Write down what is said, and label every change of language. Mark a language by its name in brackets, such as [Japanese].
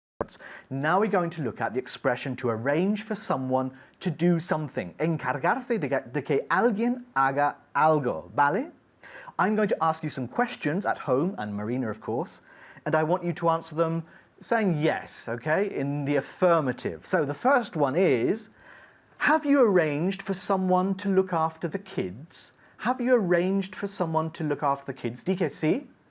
[English] notes. Now we're going to look at the expression to arrange for someone to do something. [Spanish] Encargarse de que alguien haga algo, ¿vale? [English] I'm going to ask you some questions at home, and Marina, of course, and I want you to answer them saying yes, okay, in the affirmative. So the first one is, have you arranged for someone to look after the kids? Have you arranged for someone to look after the kids? [Spanish] Di que sí?